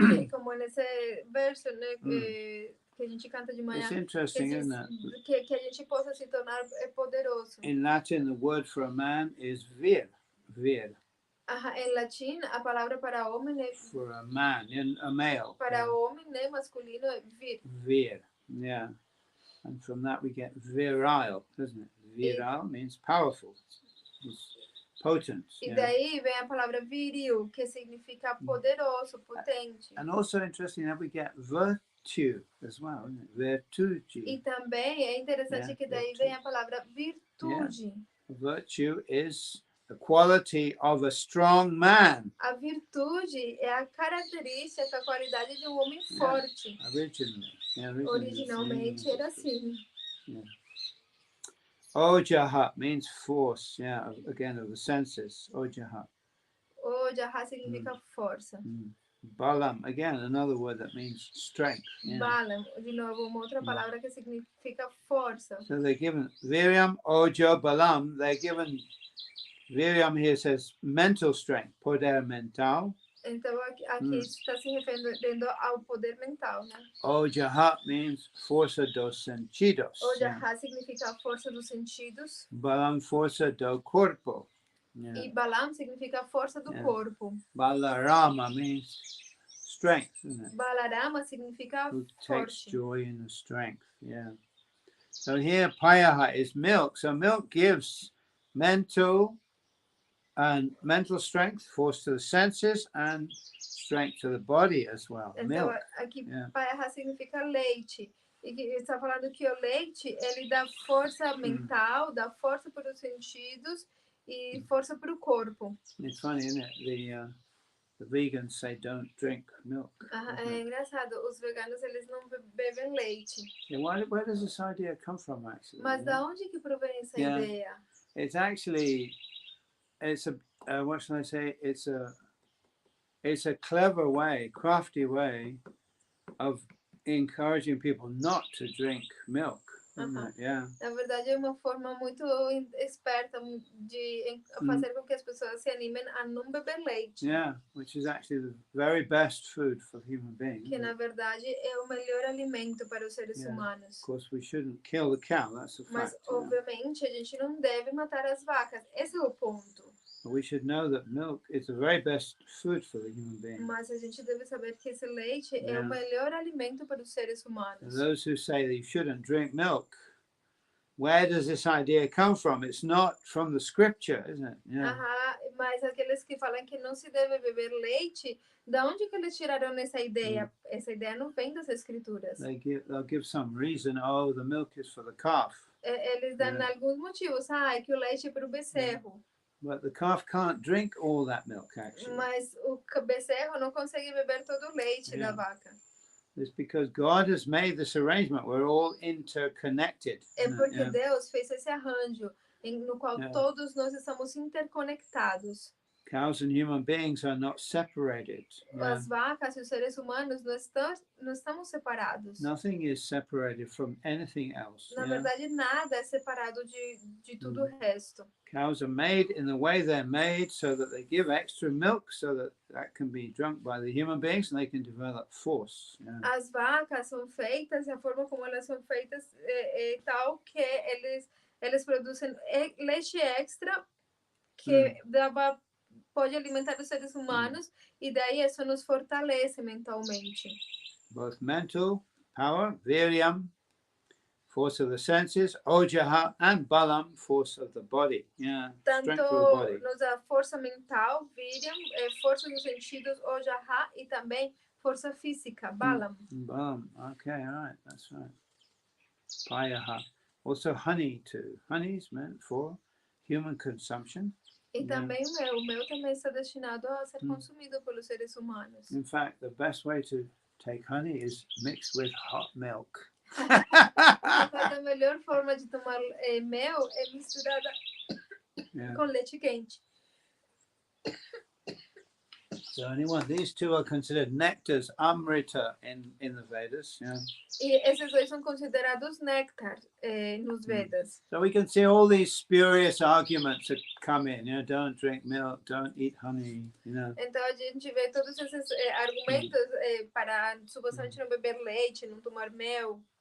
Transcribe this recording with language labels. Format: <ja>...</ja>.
<pt>Como nesse verso, né, que a gente canta de manhã.</pt> <en>It's interesting, isn't it?</en> <pt>Que a gente possa se tornar poderoso.</pt> <en>In Latin, the word for a man is vir. Vir.</en> <pt>Em latim, a palavra para homem é</pt> <en>for a man, a male.</en> <pt>Para homem, né, masculino é vir.</pt> <en>Vir, yeah. And from that we get virile, doesn't it? Virile means powerful, it's potent.</en> <pt>E daí vem a palavra viril, que significa poderoso, potente.</pt> <en>And also interesting that we get virtue as well, isn't it?</en> <pt>Virtude. E também é interessante que daí vem a palavra virtude.</pt> <en>Yeah. Virtue is the quality of a strong man.</en> <pt>A virtude é a característica, a qualidade de homem forte. Originalmente era assim.</pt> <en>Yeah. Ojaha means force, yeah, again of the senses.</en> <pt>Ojaha. Ojaha significa força.</pt> <en>Balam, again, another word that means strength. Yeah.</en> <pt>Balam, de novo, uma outra palavra que significa força.</pt> <en>So they're given Viryam, Ojo, Balam, they're given Viryam here says mental strength,</en> <pt>poder mental. Então aqui está se referindo ao poder mental, né?</pt> <en>Ojaha means</en> <pt>força dos sentidos. Ojaha significa força dos sentidos. Balam, força do corpo. Yeah. E Balam significa força do corpo.</pt> <en>Balarama means strength, isn't it?</en> <pt>Balarama significa</pt> <en>Who</en> <pt>forte.</pt> <en>takes joy in the strength, yeah. So here payaha is milk. So milk gives mental strength, force to the senses, and strength to the body as well.</en> <pt>Então,</pt> <en>milk.</en> <pt>Aqui, payaha significa leite. E está falando que o leite, ele dá força mental, dá força para os sentidos e força para o corpo.</pt> <en>It's funny, isn't it? The vegans say don't drink milk.</en> <pt>É engraçado, os veganos, eles não bebem leite.</pt> <en>Yeah, where does this idea come from, actually?</en> <pt>Mas da onde que provém essa ideia?</pt> <en>It's actually... It's a what shall I say? It's a clever way, crafty way of encouraging people not to drink milk. Yeah.</en> <pt>Na verdade, é uma forma muito esperta de fazer com que as pessoas se animem a não beber leite.</pt> <en>Yeah, which is actually the very best food for human beings.</en> <pt>Que na verdade é o melhor alimento para os seres humanos.</pt> <en>Of course, we shouldn't kill the cow. That's a</en> <pt>Mas</pt> <en>fact.</en> <pt>obviamente a gente não deve matar as vacas. Esse é o ponto.</pt> <en>But we should know that milk is the very best food for the human being.</en> <pt>Mas a gente deve saber que esse leite é o melhor alimento para os seres humanos.</pt> <en>And those who say that you shouldn't drink milk, where does this idea come from? It's not from the scripture, isn't it? Yeah.</en> <pt>Mas aqueles que falam que não se deve beber leite, da onde que eles tiraram essa ideia? Essa ideia não vem das escrituras.</pt> <en>They'll give some reason. Oh, the milk is for the calf.</en> <pt>Eles dão alguns motivos. É que o leite é para o becerro.</pt> <en>But the calf can't drink all that milk, actually.</en> <pt>Mas o becerro não consegue beber todo o leite da vaca.</pt> <en>It's because God has made this arrangement. We're all interconnected.</en> <pt>É porque Deus fez esse arranjo no qual todos nós estamos interconectados.</pt> <en>Cows and human beings are not separated.</en> <pt>As vacas e os seres humanos não estamos separados.</pt> <en>Nothing is separated from anything else.</en> <pt>Na verdade, nada é separado de tudo o resto.</pt> <en>Cows are made in the way they're made so that they give extra milk so that can be drunk by the human beings and they can develop force.</en> <pt>As vacas são feitas, a forma como elas são feitas é tal que eles produzem leite extra que pode alimentar os seres humanos e daí isso nos fortalece mentalmente.</pt> <en>Both mental power, viryam, force of the senses, ojaha, and balam, force of the body.</en> <pt>Tanto</pt> <en>Strength of the body.</en> <pt>nos dá força mental, viryam, força dos sentidos, ojaha, e também força física, balam.</pt> <en>Balam, okay, all right, that's right. Payaha. Also honey too. Honey is meant for human consumption.</en> <pt>E também o mel também está destinado a ser consumido pelos seres humanos.</pt> <en>In fact, the best way to take honey is mixed with hot milk.</en> <pt>A melhor forma de tomar mel é misturada com leite quente.</pt> <en>So these two are considered nectars, amrita in the Vedas.</en> <pt>E esses dois são considerados néctar nos Vedas.</pt> <en>So we can see all these spurious arguments that come in. Don't drink milk, don't eat honey.</en> <pt>Então a gente vê todos esses argumentos para supostamente não beber leite, não tomar mel.</pt>